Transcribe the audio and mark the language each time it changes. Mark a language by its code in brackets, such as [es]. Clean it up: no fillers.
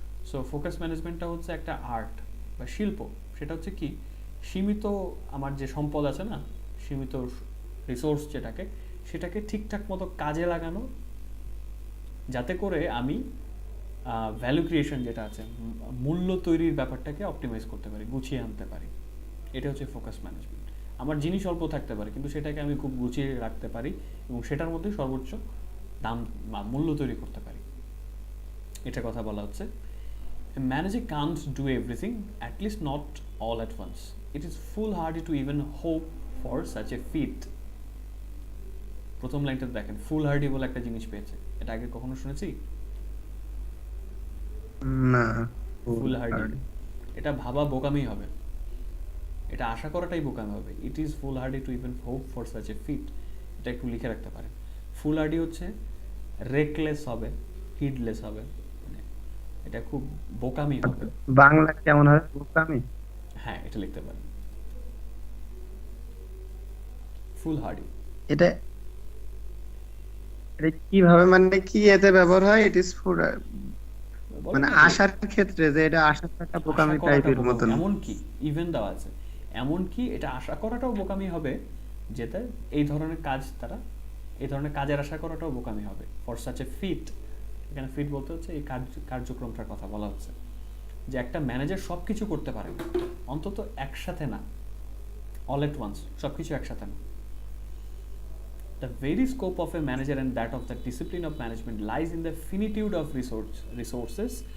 [bn] So focus ম্যানেজমেন্টটা হচ্ছে একটা art বা শিল্প। সেটা হচ্ছে কি, সীমিত আমার যে সম্পদ আছে না, সীমিত রিসোর্স সেটাকে ঠিকঠাক মতো কাজে লাগানো, যাতে করে আমি ভ্যালু ক্রিয়েশন যেটা আছে, মূল্য তৈরির ব্যাপারটাকে অপটিমাইজ করতে পারি, গুছিয়ে আনতে পারি। এটা হচ্ছে ফোকাস ম্যানেজমেন্ট। আমার জিনিস অল্প থাকতে পারে কিন্তু সেটাকে আমি খুব গুছিয়ে রাখতে পারি এবং সেটার মধ্যে সর্বোচ্চ দাম বা মূল্য তৈরি করতে পারি, এটা কথা বলা হচ্ছে। [en] A manager can't do everything, at least not all at once. It is foolhardy to even hope for such a feat. [bn] প্রথম লাইনটা দেখেন, ফুলহার্ডি বলে একটা জিনিস পেয়েছে। এটা আগে কখনো শুনেছি? না। ফুলহার্ডি, এটা ভাবা বোকামি হবে, এটা আশা করাটাই বোকামি হবে। [en] It is foolhardy to even hope for such a feat. [bn] এটা একটু লিখে রাখতে পারেন। ফুলহার্ডি হচ্ছে রেকলেস হবে, হিডলেস হবে, মানে এটা খুব বোকামি হবে। বাংলা কেমন হবে? বোকামি? হ্যাঁ, এটা লিখতে পারেন, ফুলহার্ডি। এটা এটা কিভাবে, মানে কি এতে ব্যবহার হয়? ইট ইজ ফুড, মানে আশার ক্ষেত্রে যে এটা আশা একটা বোকামি টাইপের মতন। এমন কি ইভেন দেওয়া আছে, এমন কি এটা আশা করাটাও বোকামি হবে, যেটা এই ধরনের কাজ, তারা এই ধরনের কাজের আশা করাটাও বোকামি হবে। ফর সাচ এ ফিট, এখানে ফিট বলতে হচ্ছে এই কার্যক্রমটার কথা বলা হচ্ছে, যে একটা ম্যানেজার সব কিছু করতে পারে, অন্তত একসাথে না, [en] all at once, [bn] সব কিছু একসাথে না। [en] The very scope of a manager and that of the discipline of management lies in the finitude of resources.